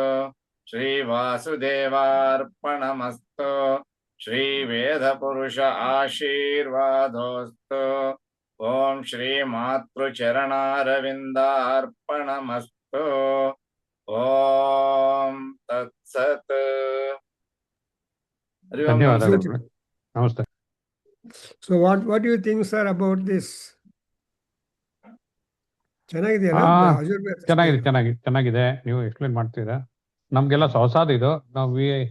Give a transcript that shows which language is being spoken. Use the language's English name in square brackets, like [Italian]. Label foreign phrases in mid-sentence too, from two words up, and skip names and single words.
[Sanskrit] श्री वासुदेवार्पणमस्तु. श्री वेद पुरुष आशीर्वादोऽस्तु. ओम् श्री मातृ चरणारविन्दार्पणमस्तु. ओम् तत् सत्. [Kannada] ಧನ್ಯವಾದಗಳು. ನಮಸ್ತೆ. [English] So what do you think, sir, about this? [Kannada] ಚೆನ್ನಾಗಿದೆಯಲ್ಲ? ಚೆನ್ನಾಗಿದೆ. ನೀವು ಎಕ್ಸ್ಪ್ಲೇನ್ ಮಾಡ್ತೀರಾ. ನಮ್ಗೆಲ್ಲ ಹೊಸಾದು ಇದು. ನಾವು